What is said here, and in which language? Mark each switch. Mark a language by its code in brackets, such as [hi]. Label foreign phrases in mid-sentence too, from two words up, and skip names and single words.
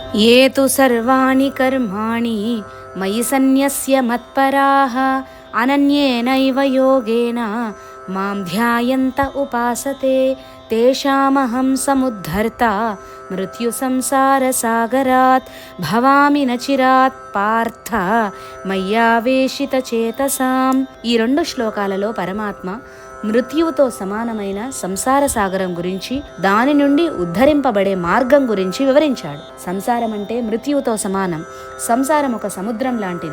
[sa] ये तु सर्वाणि कर्माणि मयि सन्न्यस्य मत्पराः अनन्येनैव योगेन मां ध्यायन्त उपासते तेषामहं समुद्धर्ता मृत्युसंसारसागरात् भवामि न चिरात् पार्थ मय्यावेशित चेतसाम्. [te] ఈ రెండు శ్లోకాలలో పరమాత్మ మృత్యువుతో సమానమైన సంసార సాగరం గురించి, దాని నుండి ఉద్ధరింపబడే మార్గం గురించి వివరించాడు. సంసారం అంటే మృత్యువుతో సమానం. సంసారం ఒక సముద్రం లాంటిది.